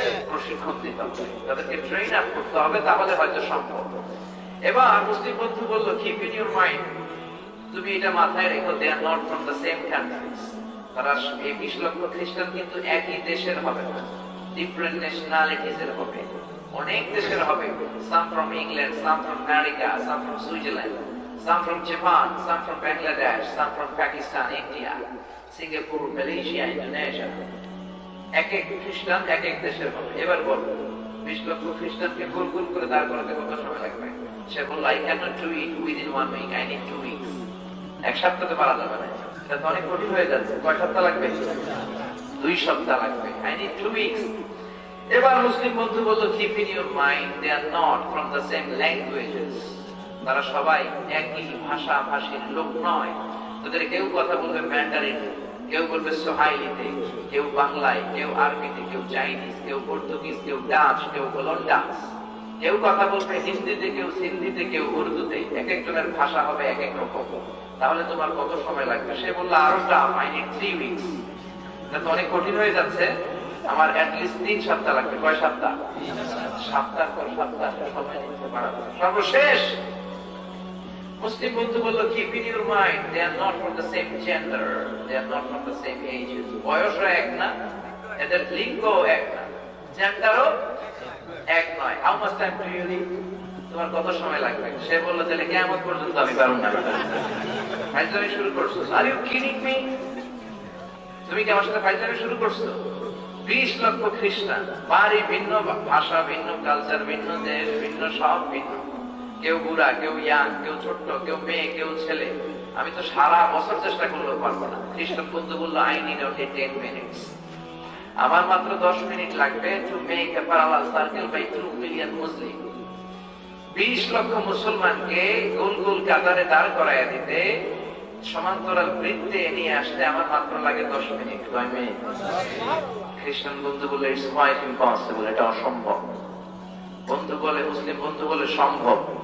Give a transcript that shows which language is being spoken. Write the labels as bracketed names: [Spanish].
[Bangla] প্রশিক্ষণ দিতে হবে, তাদেরকে ট্রেন আপ করতে হবে, তাহলে হয়তো সম্ভব। এবার মুসলিম বন্ধু বলল, [English] keep in your mind, [Bangla] তুমি এটা মাথায় রেখো, [English] They are not from the same countries. [Bangla] তারা এই 20 লক্ষ খ্রিস্টান কিন্তু একই দেশের হবে না, ডিফারেন্ট ন্যাশনালিটিজ এর হবে, অনেক দেশের হবে। [English] Some from England, some from America, some from Switzerland, some from Japan, some from Bangladesh, some from Pakistan, India, Singapore, Malaysia, Indonesia. [Bangla] এক এক খ্রিস্টান এক এক দেশের হবে। এবার বল, 20 লক্ষ খ্রিস্টানকে গোল গোল করে দাঁড় করাতে কত সময় লাগবে? সে বলল, [English] I cannot do it within 1 week, I need 2 weeks. [Bangla] 1 সপ্তাহে পারা যাবে না, এটা তো অনেক কঠিন হয়ে যাচ্ছে। কয় সপ্তাহ লাগবে? 2 সপ্তাহ লাগবে। [English] I need 2 weeks. [Bangla] এবার মুসলিম বন্ধু বলল, [English] keep in your mind they are not from the same languages, [Bangla] তারা সবাই একই ভাষাভাষীর লোক নয়। তোদের কেউ কথা বলবে ম্যান্ডারিন, কেউ বলবে সোহাইলিতে, কেউ বাংলায়, কেউ আরবিতে, কেউ চাইনিজ, কেউ পর্তুগিজ, কেউ ডাচ, কেউ গোলন্ডাস, কেউ কথা বলবে হিন্দিতে, কেউ সিন্ধিতে, কেউ উর্দুতে। এক একজনের ভাষা হবে এক এক রকম। তাহলে তোমার কত সময় লাগবে? সে বললো আরো টাফ, [English] I need 3 weeks। [Bangla] এটা তো অনেক কঠিন হয়ে যাচ্ছে, আমার অ্যাটলিস্ট 3 সপ্তাহ লাগবে। কয় সপ্তাহ? সপ্তাহ পর সপ্তাহ সময় নিতে পারবে। সর্বশেষ মুসলিম বন্ধু বললো, [English] keep in your mind they are not from the same gender, they are not from the same ages। [Bangla] বয়সও এক না, এদের লিঙ্গও এক না, জেন্ডারও এক নয়। [English] how much time do you need? [Bangla] তোমার কত সময় লাগবে? সে বললো, তাহলে কিয়ামত পর্যন্ত আমি পারুম না। ফাইজলামি শুরু করছো? [English] Are you kidding me? [Bangla] তুমি কি আমার সাথে ফাইজলামি শুরু করছো? 20 লক্ষ খ্রিস্টান, বাড়ি ভিন্ন, ভাষা ভিন্ন, কালচার ভিন্ন, দেশ ভিন্ন, সব ভিন্ন। কেউ বুড়া, কেউ ইয়াং, কেউ ছোট্ট, কেউ মেয়ে, কেউ ছেলে। আমি তো সারা বছর চেষ্টা করলেও পারবো না। খ্রিস্টান বন্ধু বললো, [English] I need only 10 minutes। [Bangla] আমার মাত্র 10 মিনিট লাগবে [English] to make a parallel circle by 2 million Muslim। [Bangla] 20 লক্ষ মুসলমানকে গোল গোল কাতারে দাঁড় করায় দিতে, সমান্তরাল বৃত্তে নিয়ে আসতে আমার মাত্র লাগে 10 মিনিট। কয় মিনিট? খ্রিস্টান বন্ধু বলে [English] it's quite impossible, [Bangla] এটা অসম্ভব। বন্ধু বলে, মুসলিম বন্ধু বলে সম্ভব।